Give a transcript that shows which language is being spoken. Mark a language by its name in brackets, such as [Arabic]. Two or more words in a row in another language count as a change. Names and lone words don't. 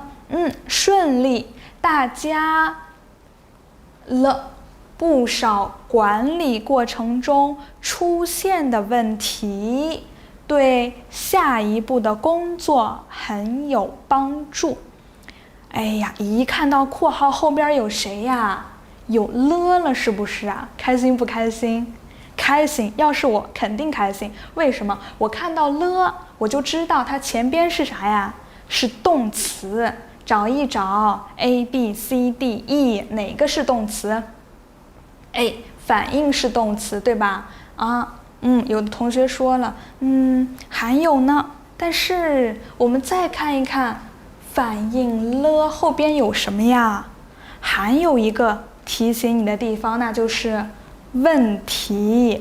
[Chinese] 順利，大家了不少管理過程中出現的問題，對下一步的工作很有幫助。哎呀，一看到括號後邊有誰呀？有了是不是啊？開心不開心？開心，要是我肯定開心。為什麼？我看到了，我就知道它前邊是啥呀？是動詞。找一找 A B C D E 哪個是動詞？哎，反應是動詞，對吧？有的同學說了，還有呢。但是我們再看一看，反應了後邊有什麼呀？還有一個提醒你的地方，那就是問題。